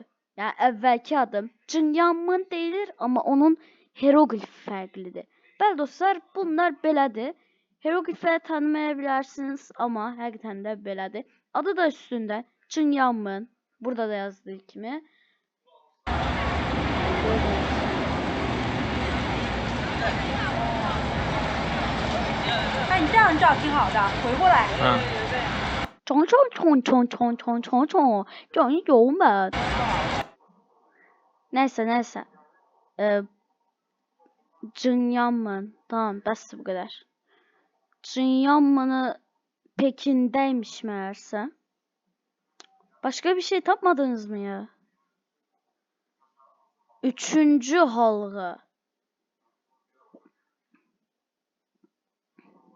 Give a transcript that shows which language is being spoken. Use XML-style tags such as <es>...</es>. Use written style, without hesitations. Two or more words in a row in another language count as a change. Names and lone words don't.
<az>Yani əvvəlki adım Jingyanmen deyilir ama onun hieroglifi fərqlidir. Bəli dostlar, bunlar belədir. Hieroglifləri tanımaya bilərsiniz ama həqiqətən də belədir. Adı da üstündə Jingyanmen. Burada da yazdığı kimi.</az> <zh>你这样照挺好的，回过来。冲，叫你油门。Neyse.</zh> <az>Jingyanmen. Tamam, bəsdir bu qədər.</az> <tr>Jingyanmen'ı Pekin'deymiş meğerse. Başka bir şey tapmadınız mı ya?</tr> <az>3. halğı.</az>